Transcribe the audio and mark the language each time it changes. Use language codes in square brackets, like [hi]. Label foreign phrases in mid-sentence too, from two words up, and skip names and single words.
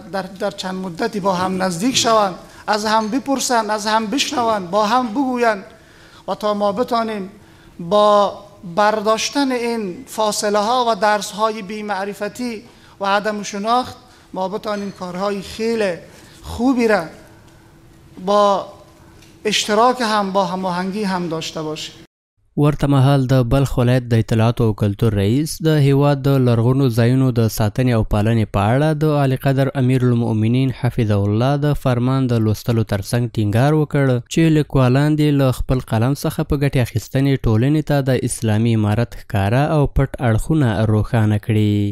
[fa] در چند مدتی با هم نزدیک شوند، از هم بپرسند، از هم بشنوند، با هم بگویند و تا ما بتانیم با برداشتن این فاصله ها و درس های بی‌معرفتی و عدم شناخت ما بتانیم کارهای خیلی خوبی را با اشتراک هم با هماهنگی هم داشته باشیم. [ps] ورته مهال د بلخ ولایت د اطلاعات او کلتور رئیس د هیواد د لرغونو ځایونو د ساتنې او پالنې په اړه د اعلی قدر امیر المؤمنین حفظه الله د فرمان د لوستلو ترڅنګ ټینګار وکړ چې لیکوالان دې له خپل قلم څخه په ګټې اخیستنې ټولنې ته د اسلامي امارت ښکاره او پټ اړخونه روښانه کړي.